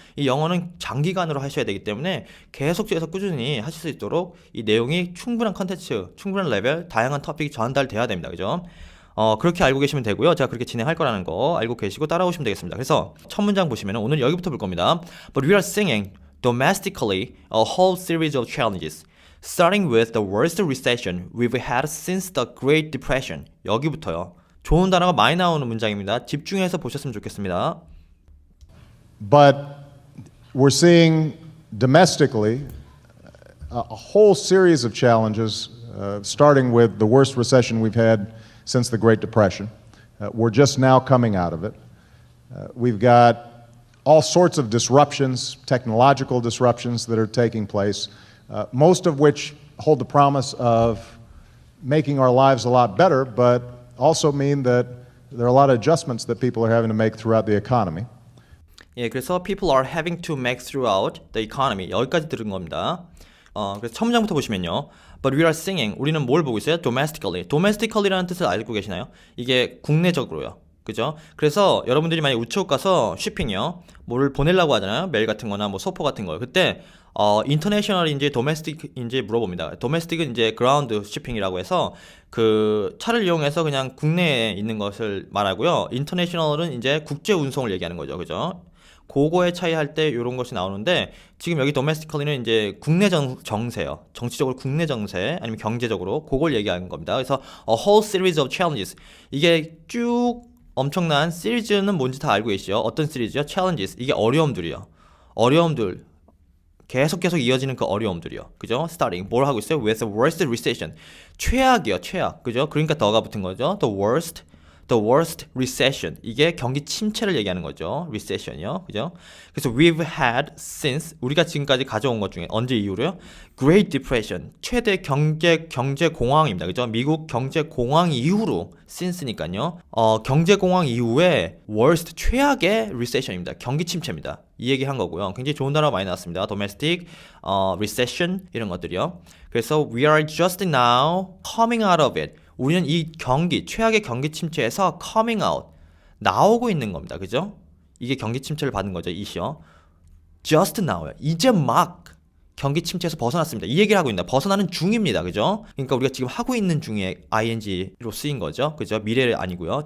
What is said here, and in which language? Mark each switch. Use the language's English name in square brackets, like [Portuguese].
[Korean] 이 영어는 장기간으로 하셔야 되기 때문에 계속해서 꾸준히 하실 수 있도록 이 내용이 충분한 컨텐츠, 충분한 레벨, 다양한 토픽이 전달돼야 됩니다. 그죠? 그렇게 알고 계시면 되고요. 제가 그렇게 진행할 거라는 거 알고 계시고 따라오시면 되겠습니다. 그래서 첫 문장 보시면 오늘 여기부터 볼 겁니다. [English] But we are singing domestically a whole series of challenges. Starting with the worst recession we've had since the Great Depression. [Korean] 여기부터요. 좋은 단어가 많이 나오는 문장입니다. 집중해서 보셨으면 좋겠습니다. [English] But we're seeing domestically a whole series of challenges, starting with the worst recession we've had since the Great Depression. We're just now coming out of it. We've got all sorts of disruptions, technological disruptions that are taking place, most of which hold the promise of making our lives a lot better, but also mean that there are a lot of adjustments that people are having to make throughout the economy. [Korean] 예, 그래서 [English] people are having to make throughout the economy. [Korean] 여기까지 들은 겁니다. 그래서 첫 문장부터 보시면요. [English] But we are singing. [Korean] 우리는 뭘 보고 있어요? [English] Domestically. [Korean] Domestically라는 뜻을 알고 계시나요? 이게 국내적으로요. 그죠? 그래서 여러분들이 만약 우체국 가서 쇼핑이요. 뭐를 보내려고 하잖아요. 메일 같은 거나 뭐 소포 같은 거요. 그때 인터내셔널인지 도메스틱인지 물어봅니다. 도메스틱은 이제 그라운드 쇼핑이라고 해서 그 차를 이용해서 그냥 국내에 있는 것을 말하고요. 인터내셔널은 이제 국제 운송을 얘기하는 거죠. 그죠? 그거의 차이 할 때 이런 것이 나오는데 지금 여기 domestically는 이제 국내 정세요. 정치적으로 국내 정세 아니면 경제적으로 그걸 얘기하는 겁니다. 그래서 [English] a whole series of challenges [Korean] 이게 쭉 엄청난 시리즈는 뭔지 다 알고 계시죠? 어떤 시리즈요? challenges 이게 어려움들이요. 어려움들 계속 이어지는 그 어려움들이요. 그죠? starting 뭘 하고 있어요? [English] with the worst recession [Korean] 최악이요. 최악. 그죠? 그러니까 더가 붙은 거죠. [English] The worst recession. [Korean] 이게 경기 침체를 얘기하는 거죠. recession이요. 그죠? 그래서 [English] we've had since [Korean] 우리가 지금까지 가져온 것 중에 언제 이후로요? Great Depression. 최대 경제 공황입니다. 그죠? 미국 경제 공황 이후로 since니까요. 경제 공황 이후에 worst 최악의 recession입니다. 경기 침체입니다. 이 얘기 한 거고요. 굉장히 좋은 단어가 많이 나왔습니다. domestic, recession 이런 것들이요. 그래서 [English] we are just now coming out of it. [Korean] 우리는 이 최악의 경기 침체에서 [English] coming out, [Korean] 나오고 있는 겁니다. 그죠? 이게 경기 침체를 받는 거죠. 이시요. [English] just now [Korean] 요. 이제 막 경기 침체에서 벗어났습니다. 이 얘기를 하고 있다. 벗어나는 중입니다. 그죠? 그러니까 우리가 지금 하고 있는 중에 ing로 쓰인 거죠. 그죠? 미래를 아니고요.